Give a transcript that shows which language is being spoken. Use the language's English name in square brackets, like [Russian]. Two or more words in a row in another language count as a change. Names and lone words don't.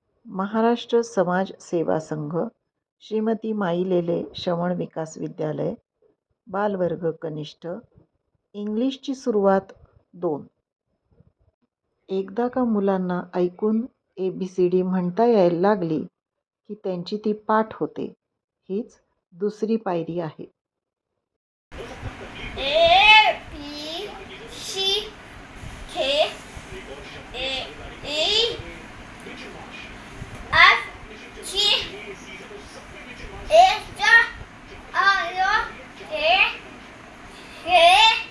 [Marathi] महाराष्ट्र समाज सेवा संघ, श्रीमती माई लेले श्रवण विकास विद्यालय, बालवर्ग कनिष्ठ, इंग्लिशची सुरुवात 2. एकदा का मुलांना ऐकून ABCD म्हणता यायला लागली की त्यांची ती पाठ होते. हीच दुसरी पायरी आहे. [English] A B C K A E F G H I J K L